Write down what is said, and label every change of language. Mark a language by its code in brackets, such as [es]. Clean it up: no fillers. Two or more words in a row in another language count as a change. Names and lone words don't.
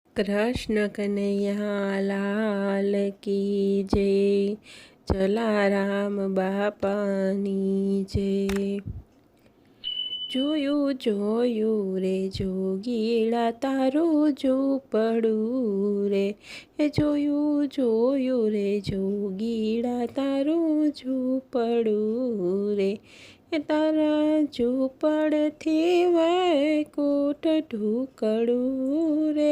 [hi] कृष्ण कन्हैया लाल की जय। [gu] જલારામ બાપાની જય। જોયું જોયું રે જોગીડા તારું ઝૂંપડું રે, એ જોયું જોયું રે જોગીડા તારું ઝૂંપડું રે, એ તારા ઝૂંપડથી વૈકુંઠ ઢૂકડું રે,